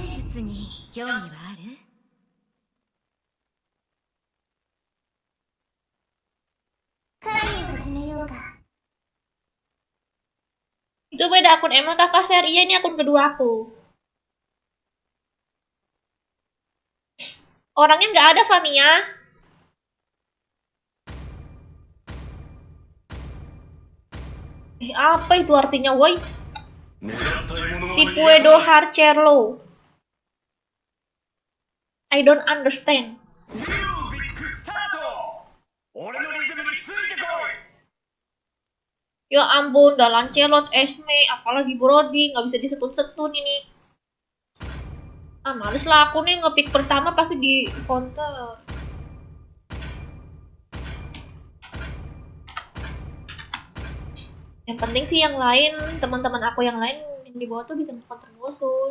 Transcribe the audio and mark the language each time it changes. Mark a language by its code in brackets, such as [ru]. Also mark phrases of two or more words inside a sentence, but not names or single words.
[ja] 術に興味はある？会を始めようか。 [id] Itu beda akun emang kakak Seria, ini akun kedua aku. Orangnya nggak ada, Fania. Apa itu artinya, woi? [ja] 狙った獲物は [es] Si [ja] 逃がさ [es] Puedo [ja] ない [es] Harcerlo. [en] I don't understand. [ja] ミュージックスタート。俺のリズムについてこい。 [id] Ya ampun, udah Lancelot, Esme, apalagi Brody, nggak bisa disetun-setun ini. Ah, males lah aku nih ngepick pertama pasti di counter. Yang penting sih yang lain, teman-teman aku yang lain yang di bawah tuh bisa counter musuh.